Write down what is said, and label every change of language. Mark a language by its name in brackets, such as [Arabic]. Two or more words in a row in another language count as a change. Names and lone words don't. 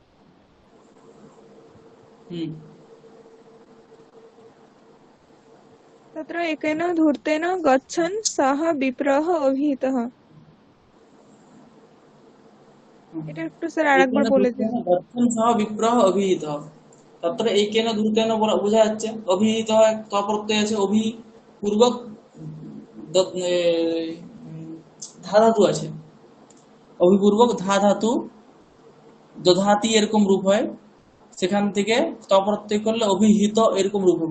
[Sanskrit] হুম। तत्र एकेन धूर्तेन गच्छन् सः विप्रः अभिहितः। [Bangla] এটা একটু স্যার আরেকবার একেন বলে দিন। [Sanskrit] धूर्तेन दर्शन सह विप्रह अभिहित, तत्र एकेन धूर्तेन [Bangla] বোঝা যাচ্ছে, অভিহিত হয় তপ্রত্যয় আছে, পূর্বক ধা ধাতু আছে, অভিপূর্বক ধা ধাতু, দধাতি এরকম রূপ হয়, সেখান থেকে তপ্রত্যয় করলে অভিহিত এরকম রূপ হবে।